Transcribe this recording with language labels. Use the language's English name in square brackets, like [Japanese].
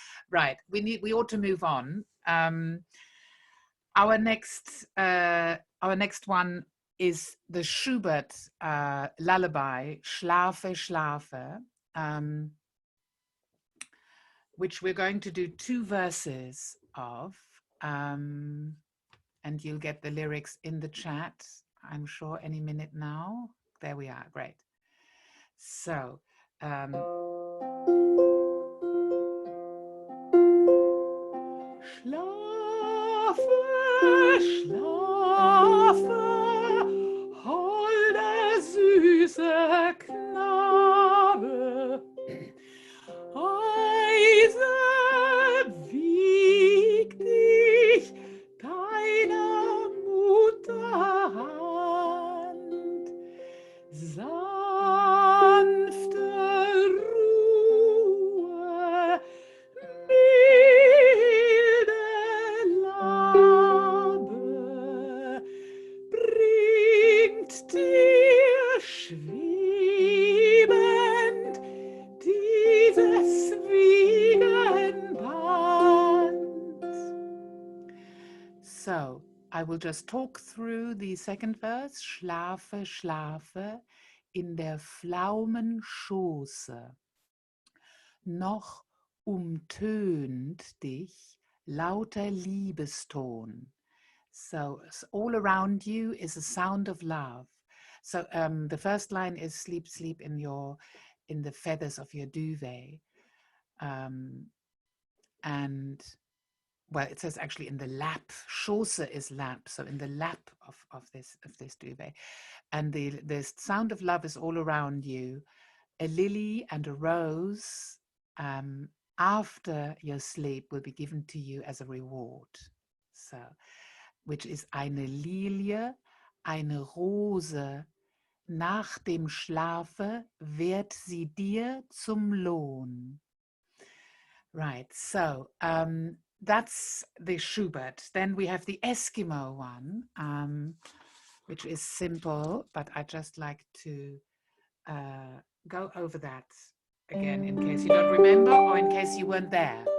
[English] Right, we ought to move on. Our next one is the Schubert lullaby, Schlafe, Schlafe, which we're going to do 2 verses of, and you'll get the lyrics in the chat, I'm sure, any minute now. There we are, great. [German] So, Schlafe, Schlafe, holde süßer Knabe, Eise wiegt dich deiner Mutter Hand, sanfte Ruhe, milde Labe, bringt dir schwebend dieses Wiegenband. [English] So, I will just talk through the second verse. [German] Schlafe, schlafe in der Pflaumenschoße. Noch umtönt dich lauter Liebeston. [English] So all around you is a sound of love. So the first line is sleep, sleep in the feathers of your duvet. And well, it says actually in the lap. Schoße is lap, so in the lap of this duvet. And the sound of love is all around you. A lily and a rose after your sleep will be given to you as a reward. [German] So, which is eine Lilie, eine Rose. Nach dem Schlafe wird sie dir zum Lohn. [English] Right, so that's the Schubert. Then we have the Eskimo one, which is simple, but I just like to go over that again in case you don't remember or in case you weren't there.